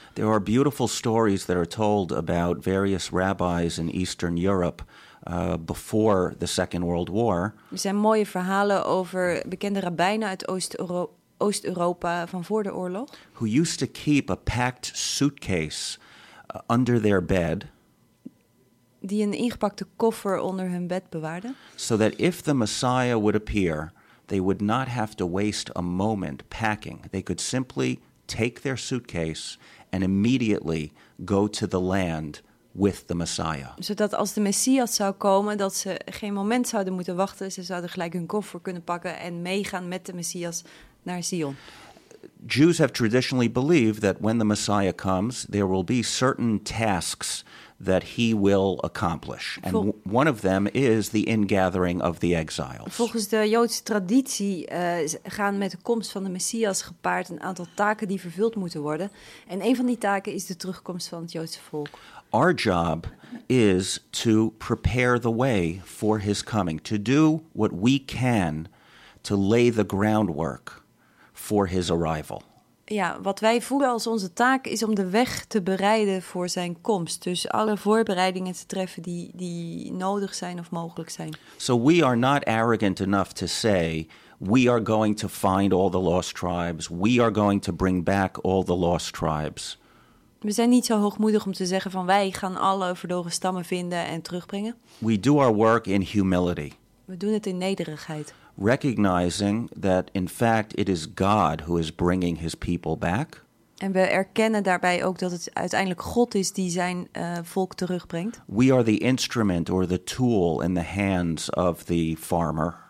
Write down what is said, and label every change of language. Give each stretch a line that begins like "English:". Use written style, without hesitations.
English: There are beautiful stories that are told about various rabbis in Eastern Europe before the Second World War.
Dutch: Er zijn mooie verhalen over bekende rabbijnen uit Oost-Europa van voor de oorlog.
English: Who used to keep a packed suitcase under their bed.
Dutch: Die een ingepakte koffer onder hun bed bewaarden.
English: So that if the Messiah would appear, they would not have to waste a moment packing. They could simply take their suitcase and immediately go to the land with the Messiah.
Dutch: Zodat als de Messias zou komen, dat ze geen moment zouden moeten wachten. Ze zouden gelijk hun koffer kunnen pakken en meegaan met de Messias naar Zion.
English: Jews have traditionally believed that when the Messiah comes, there will be certain tasks that he will accomplish. And one of them is the ingathering of the exiles.
Dutch: Volgens de Joodse traditie gaan met de komst van de Messias gepaard een aantal taken die vervuld moeten worden. En een van die taken is de terugkomst van het Joodse volk.
English: Our job is to prepare the way for his coming, to do what we can to lay the groundwork for his arrival.
Dutch: Ja, wat wij voelen als onze taak is om de weg te bereiden voor zijn komst. Dus alle voorbereidingen te treffen die nodig zijn of mogelijk zijn.
English: So we are not arrogant enough to say we are going to find all the lost tribes. We are going to bring back all the lost tribes.
Dutch: We zijn niet zo hoogmoedig om te zeggen van wij gaan alle verdorven stammen vinden en terugbrengen.
English: We do our work in humility.
Dutch: We doen het in nederigheid.
English: Recognizing that in fact it is God who is bringing his people back.
Dutch: En we erkennen daarbij ook dat het uiteindelijk God is die zijn volk terugbrengt.
English: We are the instrument or the tool in the hands of the farmer.